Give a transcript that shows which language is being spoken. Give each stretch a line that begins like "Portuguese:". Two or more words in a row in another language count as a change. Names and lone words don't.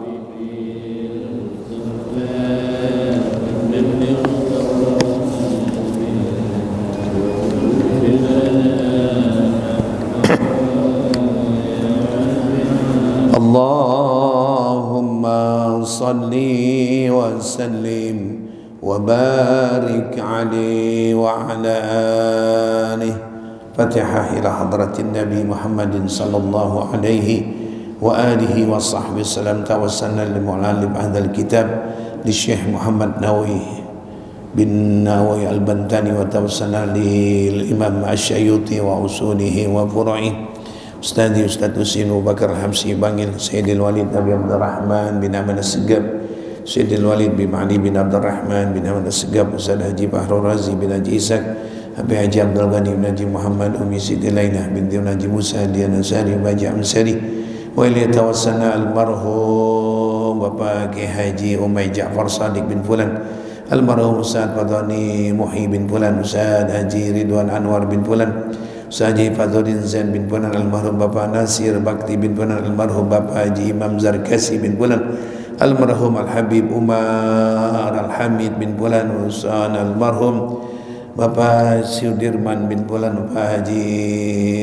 Arabic: اللهم صل وسلم وبارك عليه وعلى آله. الفاتحة إلى حضرة النبي محمد صلى الله عليه وآله وصحبه سلم. توسلنا لمعلم أهل الكتاب ل Syekh Muhammad Nawawi bin Nawawi al-Bantani وتوسلنا ل Imam Asy-Syayyuti وأصوله وفروع Ustadz Husin Abu Bakar Hamsi Bangil, Sayyidil Walid Abi Abdurrahman bin Ahmad As-Segab, Sayyidil Walid bin Ali bin Abdurrahman bin Ahmad As-Segab, Ustadz Haji Bahrul Razi bin Haji Ishaq, Habib Haji Abdul Ghani bin Haji Muhammad, Umi Siti Lainah binti Haji Musa Dian Ansari bin Haji Amsari, وإليه توسلنا almarhum Bapak Ki Haji Umay Ja'far Sadiq bin Fulan, almarhum Ustadz Fadhani Muhi bin Fulan, Ustadz Haji Ridwan Anwar bin Fulan, Haji Fadhuddin Zain bin Fulan, almarhum Bapak Nasir Bakti bin Fulan, almarhum Bapak Haji Imam Zarkasi bin Fulan, almarhum Al-Habib Umar Al-Hamid bin Fulan, almarhum Bapak Sudirman bin Fulan, Bapak Haji